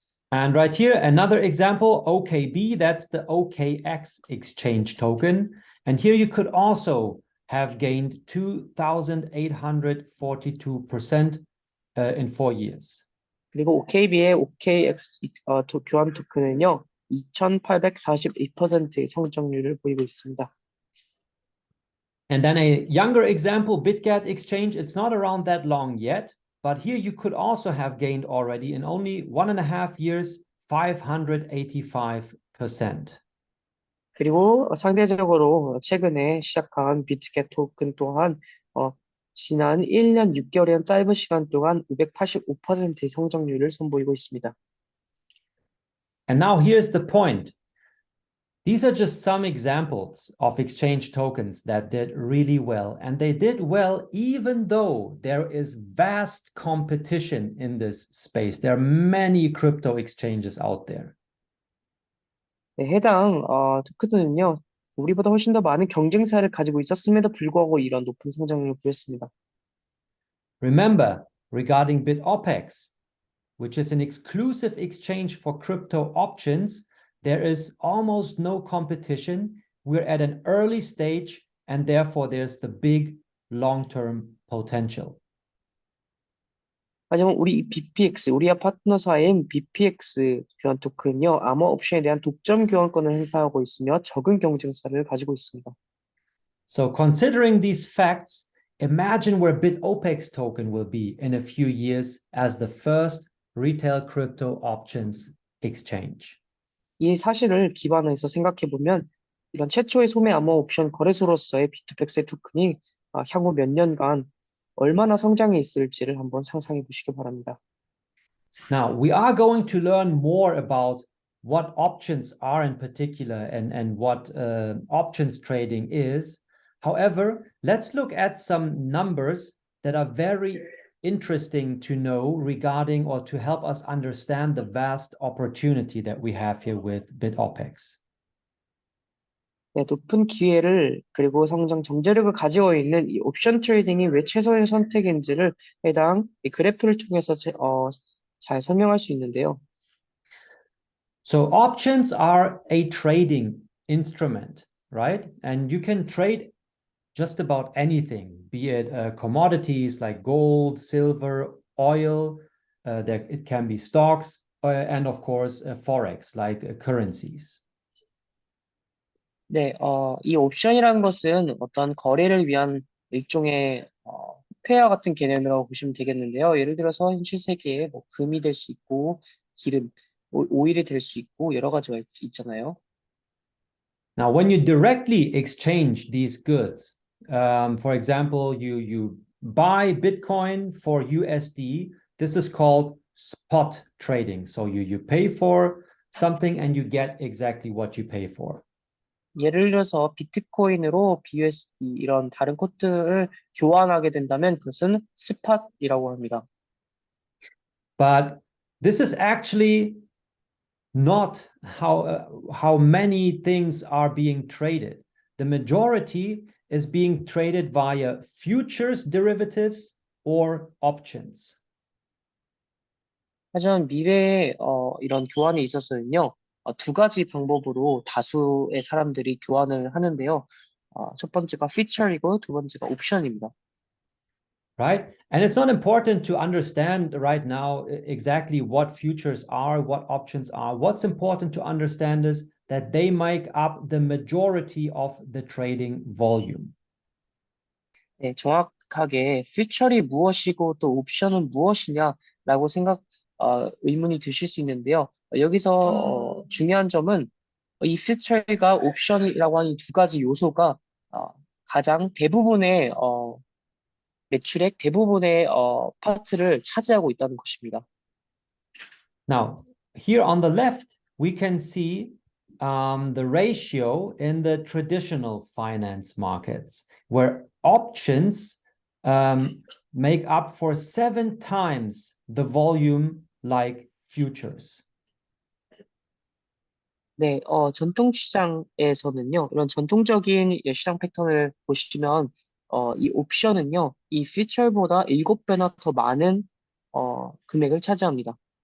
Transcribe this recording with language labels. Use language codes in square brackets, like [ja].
[en] And right here, another example, OKB, that's the OKX exchange token. And here you could also have gained 2,842% in 4 years. [ko] 그리고 OKB의 OKX 교환 토큰은요, 2,842%의 성장률을 보이고 있습니다. [en] And then a younger example, BitGet exchange, it's not around that long yet, but here you could also have gained already in only 1.5 years, 585%. [ko] 그리고 상대적으로 최근에 시작한 비트겟 토큰 또한 지난 1년 6개월이란 짧은 시간 동안 585%의 성장률을 선보이고 있습니다. [en] And now here's the point. These are just some examples of exchange tokens that did really well. And they did well even though there is vast competition in this space. There are many crypto exchanges out there. [ko] 네, 해당 토큰은요, 우리보다 훨씬 더 많은 경쟁사를 가지고 있었음에도 불구하고 이런 높은 성장률을 보였습니다. [en] Remember, regarding Bitopex, which is an exclusive exchange for crypto options, there is almost no competition. We're at an early stage, and therefore there's the big long-term potential. [ko] 하지만 우리 BPX, 우리와 파트너사인 BPX 교환 토큰은요, 암호 옵션에 대한 독점 교환권을 행사하고 있으며 적은 경쟁사를 가지고 있습니다. [en] So considering these facts, imagine where Bitopex token will be in a few years as the first retail crypto options exchange. [ko] 이 사실을 기반해서 생각해 보면 이런 최초의 소매 암호 옵션 거래소로서의 비트팩스의 토큰이 향후 몇 년간 얼마나 성장해 있을지를 한번 상상해 보시기 바랍니다. [en] Now, we are going to learn more about what options are in particular and what options trading is. However, let's look at some numbers that are very interesting to know regarding or to help us understand the vast opportunity that we have here with Bitopex. [ko] 네, 높은 기회를 그리고 성장 잠재력을 가지고 있는 이 옵션 트레이딩이 왜 최선의 선택인지를 해당 이 그래프를 통해서 잘 설명할 수 있는데요. [en] So options are a trading instrument, right? And you can trade just about anything, be it commodities like gold, silver, oil, it can be stocks, and of course, forex, like currencies. [ko] 네, 이 옵션이라는 것은 어떤 거래를 위한 일종의 페어 같은 개념이라고 보시면 되겠는데요. 예를 들어서 현실 세계에 뭐 금이 될 수 있고 기름, 오일이 될 수 있고 여러 가지가 있잖아요. [en] Now, when you directly exchange these goods, for example, you buy Bitcoin for USD, this is called spot trading. So you pay for something and you get exactly what you pay for. [ko] 예를 들어서 비트코인으로 BUSD 이런 다른 코드를 교환하게 된다면 그것은 스팟이라고 합니다. [en] But this is actually not how many things are being traded. The majority is being traded via futures derivatives or options. [ko] 하지만 미래에 이런 교환에 있어서는요, 두 가지 방법으로 다수의 사람들이 교환을 하는데요. 첫 번째가 피처이고 두 번째가 옵션입니다. [en] Right? And it's not important to understand right now exactly what futures are, what options are. What's important to understand is that they make up the majority of the trading volume. [ko] 네, 정확하게 퓨처리 무엇이고 또 옵션은 무엇이냐라고 의문이 드실 수 있는데요. 여기서 중요한 점은 이 퓨처리가 옵션이라고 하는 두 가지 요소가 가장 대부분의 매출액 대부분의 파트를 차지하고 있다는 것입니다. [en] Now, here on the left, we can see the ratio in the traditional finance markets, where options make up for 7 times the volume like futures. [ko] 네, 전통 시장에서는요, 이런 전통적인 시장 패턴을 보시면, 이 옵션은요, 이 퓨처보다 7배나 더 많은, 금액을 차지합니다.